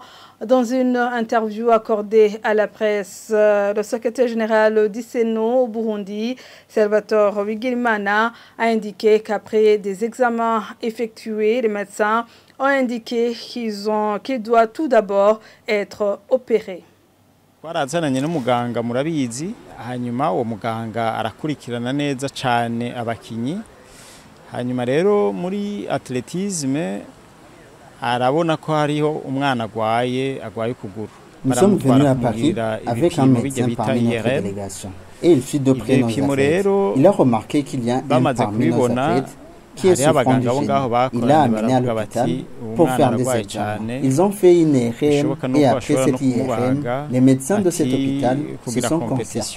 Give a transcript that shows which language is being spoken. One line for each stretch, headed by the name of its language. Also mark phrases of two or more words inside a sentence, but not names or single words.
French: Dans une interview accordée à la presse, le secrétaire général d'ISENO au Burundi, Salvatore Wigirimana, a indiqué qu'après des examens effectués, les médecins ont indiqué qu'il doit tout d'abord être opéré.
Rundi: Twarazananye n'umuganga murabizi hanyuma uwo muganga arakurikirana neza cyane abakinyi hanyuma rero muri athlétisme arabona ko hariho umwana agwaye ukuguru.
French: Nous sommes venus à Paris avec un médecin parmi notre délégation et il fit de près nos athlètes. Il a remarqué qu'il y a un parmi nos athlètes qui est souffrant du génie. Il l'a amené à l'hôpital pour faire des examens. Ils ont fait une IRM et après cette IRM, les médecins de cet hôpital se sont concertés.